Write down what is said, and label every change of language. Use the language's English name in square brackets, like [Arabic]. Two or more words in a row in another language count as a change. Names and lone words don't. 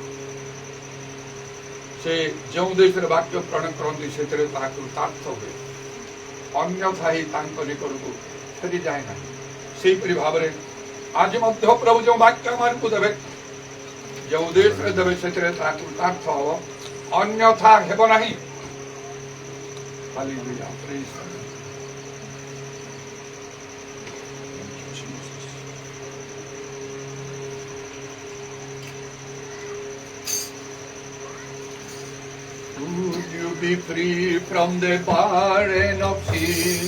[Odia] ସେ ଯେଉଁ ଦେଶରେ ବାକ୍ୟ ପ୍ରଣୟ କରନ୍ତି ସେଥିରେ ତାହା କୃତାର୍ଥ ହୁଏ, ଅନ୍ୟଥା ହିଁ ତାଙ୍କ ନିକଟକୁ ଫେରିଯାଏ ନାହିଁ। ସେହିପରି ଭାବରେ ଆଜି ମଧ୍ୟ ପ୍ରଭୁ ଯେଉଁ ବାକ୍ୟ ଆମମାନଙ୍କୁ ଦେବେ, ଯେଉଁ ଦେଶରେ ଦେବେ, ସେଥିରେ ତାହା କୃତାର୍ଥ ହବ, ଅନ୍ୟଥା ହେବ ନାହିଁ। [English] Hallelujah, praise the Lord. Would you be free from the burden of sin?